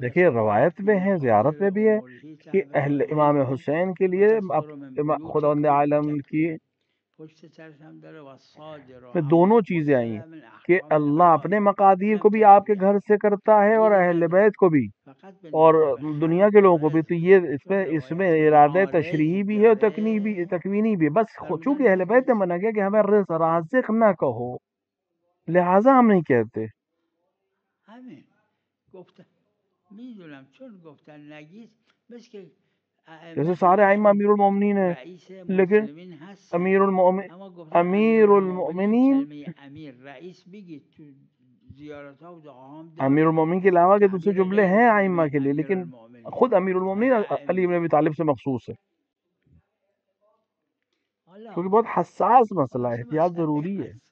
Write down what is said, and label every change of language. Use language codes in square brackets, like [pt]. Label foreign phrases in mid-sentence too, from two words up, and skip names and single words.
[ur] دیکھیے روایت میں ہے، زیارت میں بھی ہے کہ اہل امام حسین کے لیے خداوند عالم کی [fa] پشت سرش هم داره و صادر [ur] میں دونوں چیزیں آئی ہیں کہ اللہ اپنے مقادیر کو بھی آپ کے گھر سے کرتا ہے اور اہل بیت کو بھی اور دنیا کے لوگوں کو بھی. تو یہ اس میں ارادہ تشریحی بھی ہے اور تکوینی بھی ہے. بس چونکہ اہل بیت نے منع کیا کہ ہمیں رازق نہ کہو لہٰذا ہم نہیں کہتے. [fa] همین گفتن میدونم چون گفتن نگید مثل که [ur] جیسے سارے ائمہ امیر المومنین ہیں لیکن امیر المومنین امیر المومنین کے علاوہ کے دوسرے جملے ہیں ائمہ کے لیے، لیکن خود امیر المومنین علی بن ابی طالب سے مخصوص ہے کیونکہ بہت حساس مسئلہ ہے، احتیاط ضروری ہے.